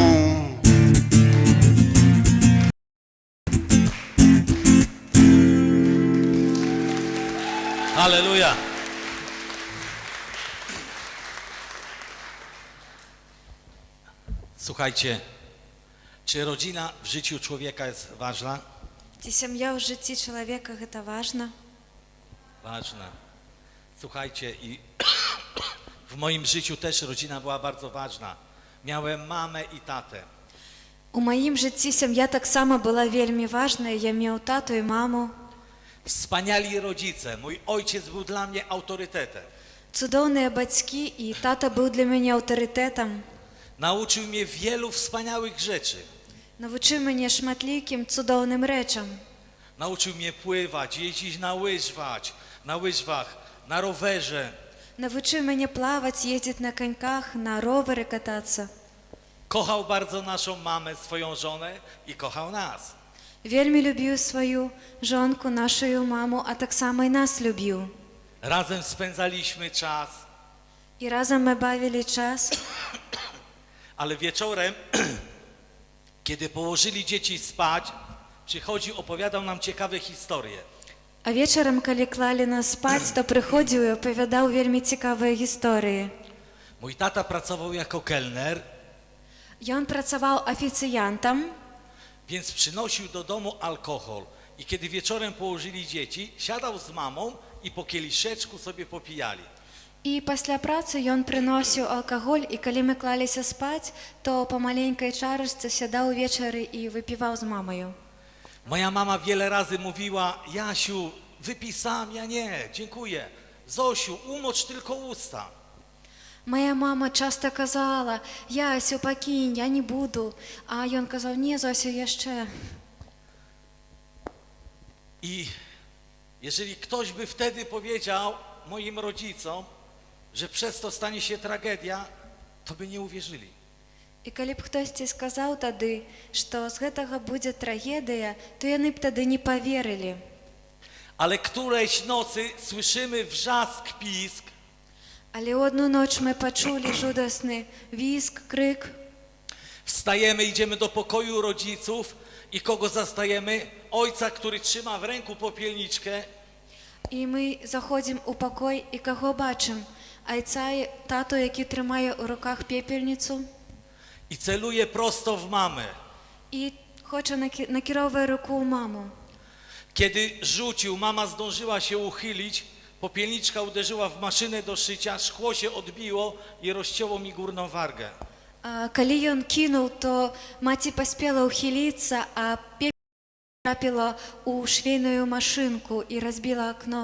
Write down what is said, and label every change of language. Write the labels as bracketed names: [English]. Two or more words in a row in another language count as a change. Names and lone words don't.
[Polish] Halleluja! Słuchajcie, czy rodzina w życiu człowieka jest ważna? [Belarusian] Ці сям'я ў жыцці чалавека гэта важна. [Polish] Ważna. Słuchajcie, i w moim życiu też rodzina była bardzo ważna. Miałem mamę i tatę. [Belarusian] У маім жыцці сям'я таксама была вельмі важная. Я меў тату і маму. [Polish] Wspaniali rodzice. Mój ojciec był dla mnie autorytetem. [Belarusian] Цудоўныя бацькі, і тата быў для мяне аўтарытэтам. [Polish] Nauczył mnie wielu wspaniałych rzeczy. [Ukrainian] Навчив мене шматліким цудовним речам. [Polish] Nauczył mnie pływać, jeździć na łyżwach, na rowerze. [Ukrainian] Навчив мене плавати, їздити на коньках, на ровери кататися. [Polish] Kochał bardzo naszą mamę, swoją żonę i kochał nas. [Ukrainian] Вельми любив свою жонку, нашу маму, а так само і нас любив. [Polish] Razem spędzaliśmy czas, [Ukrainian] І разом ми бавили час. [Polish] ale wieczorem, kiedy położyli dzieci spać, przychodził, opowiadał nam ciekawe historie. [Ukrainian] А вечором, коли клали нас спать, то приходив і оповідав вельми цікаві історії. [Polish] Mój tata pracował jako kelner, [Ukrainian] Ён працював офіціантом, [Polish] więc przynosił do domu alkohol. I kiedy wieczorem położyli dzieci, siadał z mamą i po kieliszeczku sobie popijali. [Ukrainian] і після праці ён приносив алкоголь, і коли ми клалися спати, то по маленькій чарочці сідав увечері і випивав з мамою. [Polish] Moja mama wiele razy mówiła: Jasiu, wypij sam, ja nie, dziękuję. Zosiu, umocz tylko usta. [Ukrainian] Моя мама часто казала: Ясю, покинь, я не буду. А ён казав: ні, Зосю, я ще. [Polish] I jeżeli ktoś by wtedy powiedział moim rodzicom, że przez to stanie się tragedia, to by nie uwierzyli. [Ukrainian] І коли б хтось сказав тоді, що [Belarusian] з гэтага [Ukrainian] буде трагедія, то [Belarusian] яны б [Ukrainian] тоді не повірили. [Polish] Ale którejś nocy słyszymy wrzask, pisk. [Ukrainian] Але одну ніч ми почули жудасний візк, крик. [Polish] Wstajemy, idziemy do pokoju rodziców i kogo zastajemy? Ojca, który trzyma w ręku popielniczkę. [Ukrainian] І ми заходимо у покой, і кого бачимо? Айця, тату, який тримає у руках пепельницю. [Polish] I celuje prosto w mamę. [Ukrainian] І хоче накеровує руку у маму. [Polish] Kiedy rzucił, mama zdążyła się uchylić, popielniczka uderzyła w maszynę do szycia, szkło się odbiło i rozcięło mi górną wargę. [Ukrainian] Коли ён кинув, то маці паспела ухилиться, а пепел трапила у швейную машинку і розбила окно.